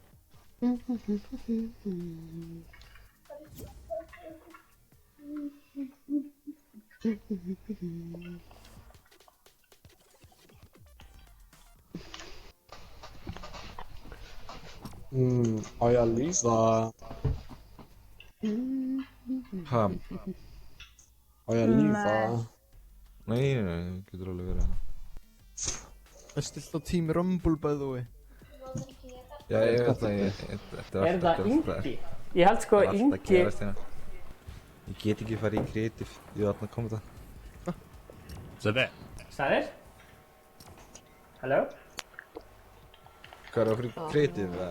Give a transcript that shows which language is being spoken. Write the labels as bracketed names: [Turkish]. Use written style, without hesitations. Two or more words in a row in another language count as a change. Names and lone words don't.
[Icelandic] Á ég að lífa... Ha? Á ég að lífa... Nei, getur alveg verið það. Það er stilt á Team Rumble, [English] by the way. [Icelandic] Já, ég veit það, Er það Ingi? Ég held sko Ingi... Ég get ekki farið í creative, ég var þarna að koma það. Sælir? Halló? Hvað er það fyrir creative, eða?